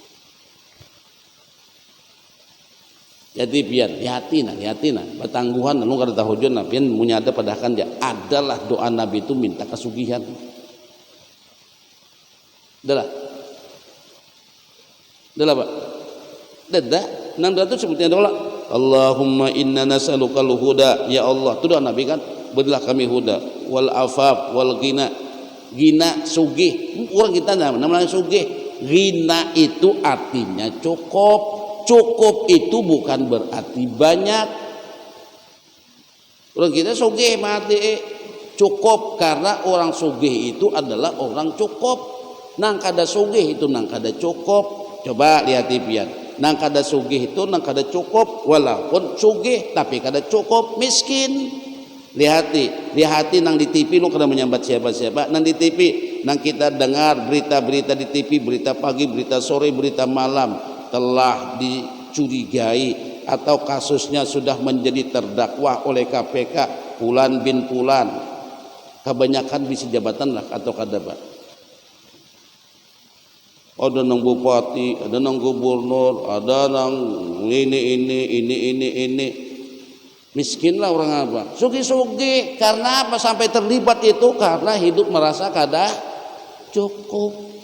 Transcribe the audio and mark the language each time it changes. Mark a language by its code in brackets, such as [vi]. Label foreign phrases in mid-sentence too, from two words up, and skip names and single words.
[bjn] Jadi biar hati nah betangguhan lu kada tahu jon nabi punya ada padahkan dia adalah doa Nabi itu minta kesugihan. Adalah Pak. Dadah nang doa itu sebutnya doa [ar] اللهم إنا نسألك الهدى, [bjn] ya Allah itu doa Nabi kan, berilah kami [ar] الهدى والعفاف والغنى. [bjn] Ghina sugih, orang kita namanya sugih. Ghina itu artinya cukup. Cukup itu bukan berarti banyak. Orang kita sugih mati cukup, karena orang sugih itu adalah orang cukup. Nang kada sugih itu nang kada cukup. Coba lihat pian. Nang kada sugih itu nang kada cukup, walaupun sugih tapi kada cukup, miskin. Lihati nang di TV lu kada menyambat siapa-siapa. Nang di TV nang kita dengar berita-berita di TV, berita pagi, berita sore, berita malam, telah dicurigai atau kasusnya sudah menjadi terdakwa oleh KPK Fulan bin Fulan. Kebanyakan bisi jabatan lah atau kada Pak. Ada nang bupati, ada nang gubernur, ada nang ini. Miskin lah orang apa? Sugi-sugi. Karena apa sampai terlibat itu? Karena hidup merasa kada cukup.